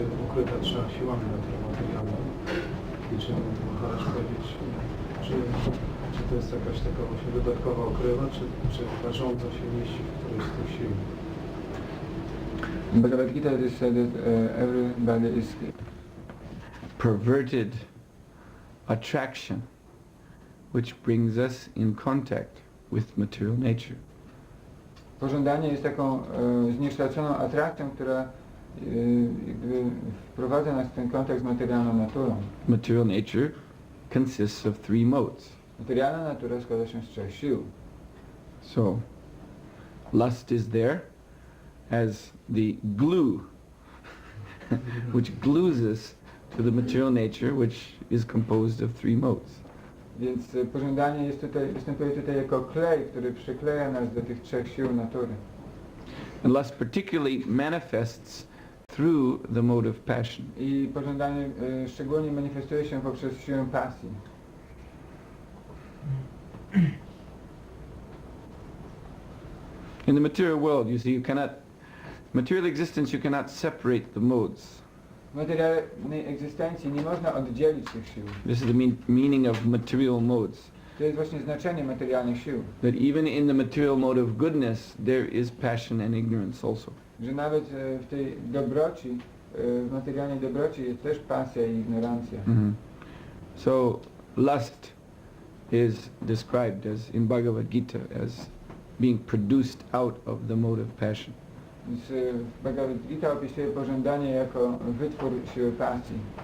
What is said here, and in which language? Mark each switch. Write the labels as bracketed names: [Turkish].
[Polish] Ukryta trzema siłami materialną. I czy Maharaj powiedzieć, czy to jest jakaś taka właśnie dodatkowa okrywa, czy rażąco się mieści w którejś z tych sił? [English] In Bhagavad Gita it is said that everybody is Perverted attraction, which brings us in contact with material nature. [Polish] Pożądanie jest taką zniekształconą atrakcją, która jakby wprowadza nas w ten kontakt z materialną naturą. [English] Material nature consists of three modes. [Polish] Materialna natura składa się z trzech sił. [English] So, lust is there as the glue, which glues us to the material nature, which is composed of three modes. [Polish] Więc pożądanie jest występuje tutaj jako klej, który przykleja nas do tych trzech sił natury. [English] And lust particularly manifests through the mode of passion. [Polish] I pożądanie szczególnie manifestuje się poprzez siłę pasji. [English] In the material world, you see, material existence, you cannot separate the modes. [Polish] W materialnej egzystencji nie można oddzielić tych sił. [English] This is the meaning of material modes. [Polish] To jest właśnie znaczenie materialnych sił. [English] That even in the material mode of goodness, there is passion and ignorance also. [Polish] Że nawet w tej dobroci, w materialnej dobroci jest też pasja i ignorancja. [English] So lust is described as in Bhagavad Gita as being produced out of the mode of passion. [Polish] Więc Bhagavad Gita opisuje pożądanie jako wytwór siły pasji.